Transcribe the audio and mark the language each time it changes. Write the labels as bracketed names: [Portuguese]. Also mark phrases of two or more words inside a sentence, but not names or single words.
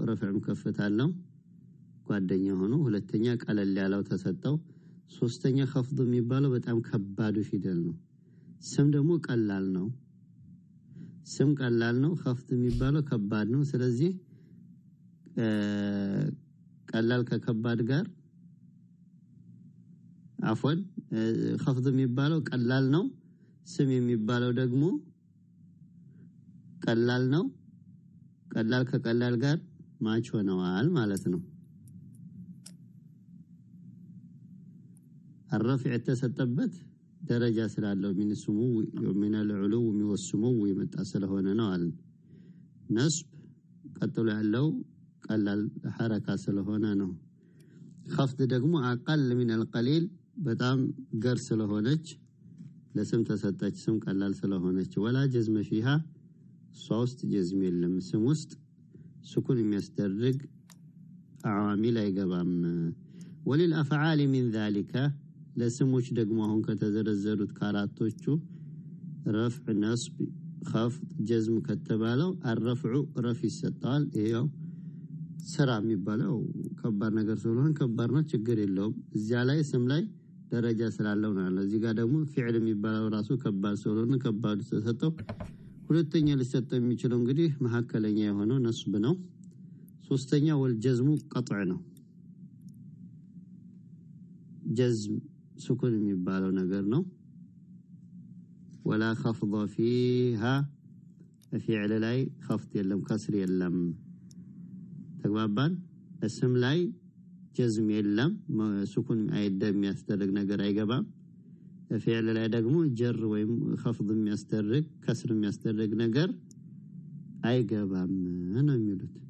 [Amharic] ረፍዕም ከፍታለው ጓደኛ ሆኖ ሁለተኛ ቀለል ያለው ተሰጠው ሶስተኛ خفض የሚባለው በጣም ከባዱ ፊደል ነው ስም ደግሞ ቀላል ነው ስም ቀላል ነው خفض የሚባለው ከባድ ነው ስለዚህ ቀላል ከከባድ ጋር አፎን خفض የሚባለው ቀላል ነው ስም የሚባለው ደግሞ ቀላል ነው ቀላል ከቀላል ጋር ማች ሆነዋል ማለት ነው الرفع የተሰጠበት ደረጃ ስላለው ምን ስሙ [Arabic] من العلو [Amharic] የሚወስመው የመጣ ስለሆነ ነው አለ ነስብ ቀጥሎ ያለው ቀላል ሐረካ ስለሆነ ነው خفض ደግሞ አقل [Arabic] من القليل [Amharic] በጣም ገር ስለሆነች ለስም ተሰጠች ስም ቀላል ስለሆነች [Arabic] ولا جزم فيها [Amharic] ሶስት ጀዝም የለም ስም ውስጥ سكون የሚያስደርግ አዋሚል አይገባም [Arabic] وللافعال من ذلك [Amharic] ለስሞች ደግሞ አሁን ከተዘረዘሩት ካራቶቹ [Arabic] رفع نصب خفض جزم [Amharic] ከተባለው [Arabic] الرفع رفع [Amharic] ይሰጣል ይሄው ስራ የሚባለው ከባድ ነገር ስለሆነ ከባድ ነው ችግር የለውም እዚያ ላይ ስም ላይ ደረጃ ስላለው ነው እዚህ ጋር ደግሞ فعل የሚባለው ራሱ ከባድ ስለሆነ ከባድ ተሰጠው ሁለተኛ ሊሰጠው የሚችለው እንግዲህ መሐከለኛ የሆነው ነስብ ነው ሶስተኛ [Arabic] والجزم قطع [Amharic] ነው ጀዝም سكون የሚባለው ነገር ነው [Arabic] ولا خفض فيها فعل [Amharic] ላይ خفض የለም كسر የለም ተግባባን እስም ላይ ጀዝም የለም سكون አይደም የሚያስደርግ ነገር አይገባም فعل ላይ ደግሞ ጀር ወይም خفض የሚያስደርግ كسر የሚያስደርግ ነገር አይገባም ነው የሚሉት